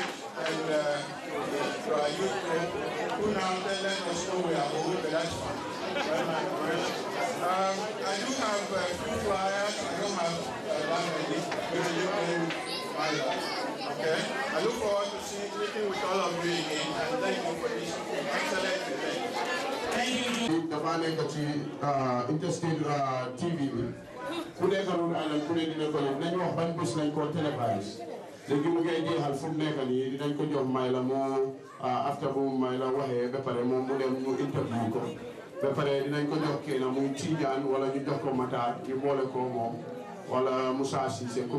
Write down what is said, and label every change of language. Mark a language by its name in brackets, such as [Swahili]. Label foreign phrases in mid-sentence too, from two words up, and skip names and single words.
[English] And to our youth group, who now let us know we are old, but that's fine. I do have a few flyers. I don't have that many. My life. Okay? I look forward to meeting with all of you again, and thank you for this excellent event. Thank you. [Wolof] dafa nekk ci Heritage TV bi ku nekk Rhode Island ku ne dina ko nañ wax ban bés lañ ko télévisé léegi mu ngay jeexal fu mu nekk nii dinañ ko jox may la moo after bu may la waxee ba pare moom mu dem ñu interview ko ba pare dinañ ko jox kenn muy Tidiane wala ñu jox ko Matar ñu boole ko moom wala Moussa Cissé ku